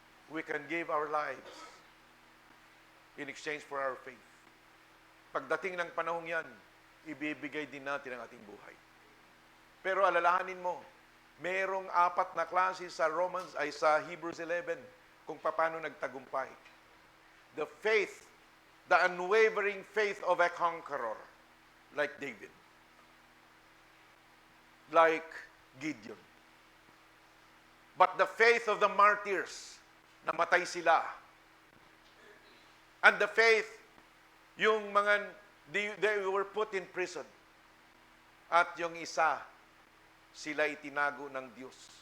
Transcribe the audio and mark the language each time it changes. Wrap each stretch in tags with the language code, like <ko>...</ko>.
<en>We can give our lives in exchange for our faith.</en> <tl>Pagdating ng panahong yan, ibibigay din natin ang ating buhay. Pero alalahanin mo, merong 4 na klase sa sa Hebrews 11 kung paano nagtagumpay.</tl> <en>The faith, the unwavering faith of a conqueror, like David, like Gideon. But the faith of the martyrs,</en> <tl>namatay sila.</tl> <en>And the faith,</en> <tl>yung mga,</tl> <en>they were put in prison.</en> <tl>At yung isa, sila itinago ng Diyos.</tl>